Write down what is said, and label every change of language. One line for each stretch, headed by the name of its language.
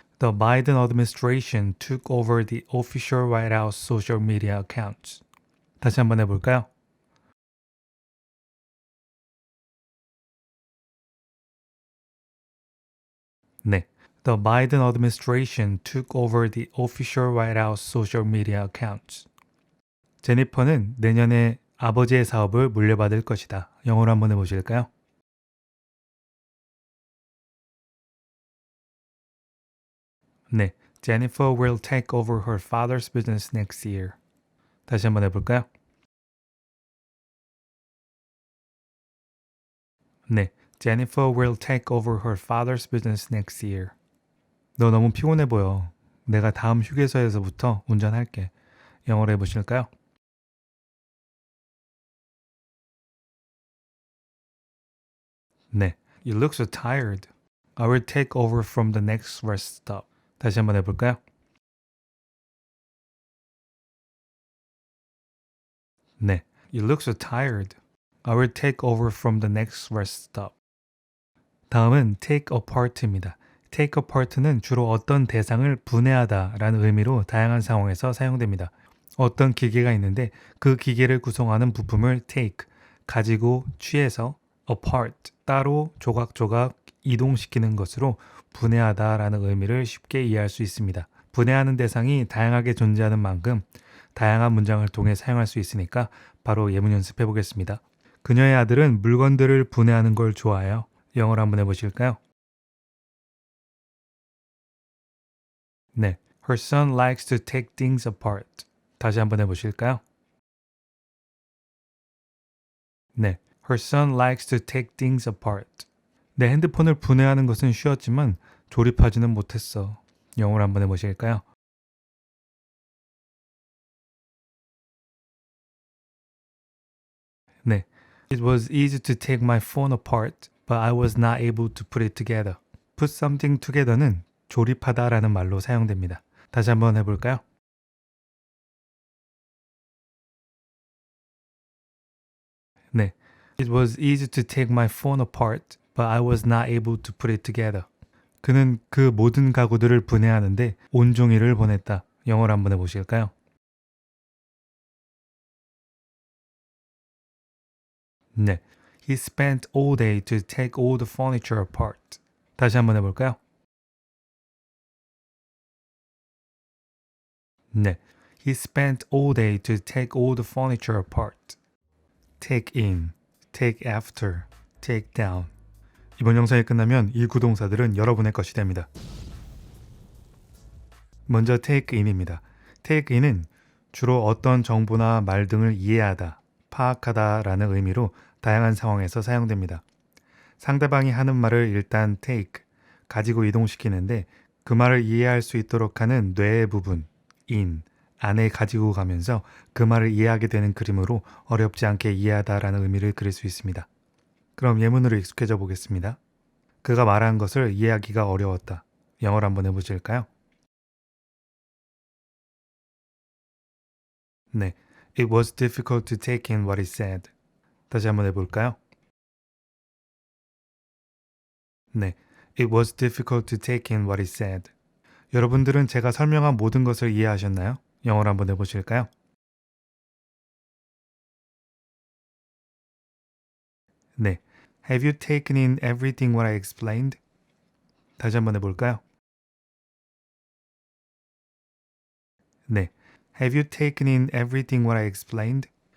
English: The Biden administration took over the official White House social media accounts.
Korean: 다시 한번 해볼까요? 네.
English: The Biden administration took over the official White House social media accounts.
Korean: 제니퍼는 내년에 아버지의 사업을 물려받을 것이다. 영어로 한번 해보실까요? 네.
English: Jennifer will take over her father's business next year.
Korean: 다시 한번 해볼까요? 네.
English: Jennifer will take over her father's business next year.
Korean: 너 너무 피곤해 보여. 내가 다음 휴게소에서부터 운전할게. 영어로 해보실까요?
English: 네. You look so tired. I will take over from the next rest stop.
Korean: 다시 한번 해볼까요?
English: 네. You look so tired. I will take over from the next rest stop.
Korean: 다음은 take apart입니다. take apart는 주로 어떤 대상을 분해하다 라는 의미로 다양한 상황에서 사용됩니다. 어떤 기계가 있는데 그 기계를 구성하는 부품을 take, 가지고 취해서 apart, 따로 조각조각 이동시키는 것으로 분해하다라는 의미를 쉽게 이해할 수 있습니다. 분해하는 대상이 다양하게 존재하는 만큼 다양한 문장을 통해 사용할 수 있으니까 바로 예문 연습해 보겠습니다. 그녀의 아들은 물건들을 분해하는 걸 좋아해요. 영어로 한번 해보실까요?
English: 네, her son likes to take things apart.
Korean: 다시 한번 해보실까요?
English: 네, her son likes to take things apart.
Korean: 내 핸드폰을 분해하는 것은 쉬웠지만 조립하지는 못했어. 영어로 한번 해보실까요?
English: 네, it was easy to take my phone apart, but I was not able to put it together. put something together
Korean: 는 조립하다라는 말로 사용됩니다. 다시 한번 해볼까요?
English: 네, it was easy to take my phone apart, but I was not able to put it together.
Korean: 그는 그 모든 가구들을 분해하는데 온종일을 보냈다. 영어로 한번 해보실까요?
English: 네, he spent all day to take all the furniture apart.
Korean: 다시 한번 해볼까요?
English: 네, he spent all day to take all the furniture apart. take in, take after, take down.
Korean: 이번 영상이 끝나면 이 구동사들은 여러분의 것이 됩니다. 먼저 take in입니다. take in은 주로 어떤 정보나 말 등을 이해하다, 파악하다 라는 의미로 다양한 상황에서 사용됩니다. 상대방이 하는 말을 일단 take, 가지고 이동시키는데 그 말을 이해할 수 있도록 하는 뇌의 부분, in, 안에 가지고 가면서 그 말을 이해하게 되는 그림으로 어렵지 않게 이해하다라는 의미를 그릴 수 있습니다. 그럼 예문으로 익숙해져 보겠습니다. 그가 말한 것을 이해하기가 어려웠다. 영어로 한번 해보실까요?
English: 네, it was difficult to take in what he said.
Korean: 다시 한번 해볼까요?
English: 네, it was difficult to take in what he said.
Korean: 여러분들은 제가 설명한 모든 것을 이해하셨나요? 영어로 한번 해보실까요?
English: 네, have you taken in everything what I explained?
Korean: 다시 한번 해볼까요?
English: 네, have you taken in everything what I explained?